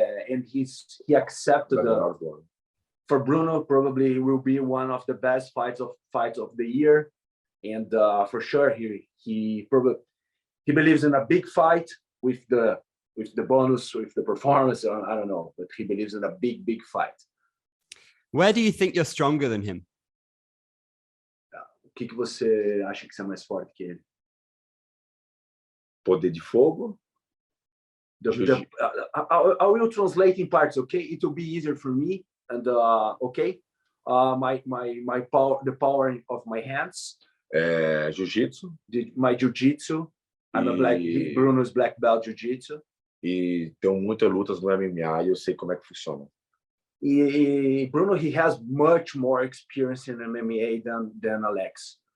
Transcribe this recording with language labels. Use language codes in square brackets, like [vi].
[en] And he accepted for Bruno probably will be one of the best fights of the year, and for sure he believes in a big fight with the bonus, with the performance. I don't know, but he believes in a big fight. Where do you think you're stronger than him? [pt] O que você acha que você é mais forte que ele? Poder de fogo. [en] I will translate in parts, okay? It will be easier for me. And okay, my power, the power of my hands. Jiu-jitsu. My jiu-jitsu. I'm a Bruno's black belt jiu-jitsu. [pt] E tenho muitas lutas no MMA e eu sei como é que funciona. [en] Bruno, he has much more experience in MMA than Alex.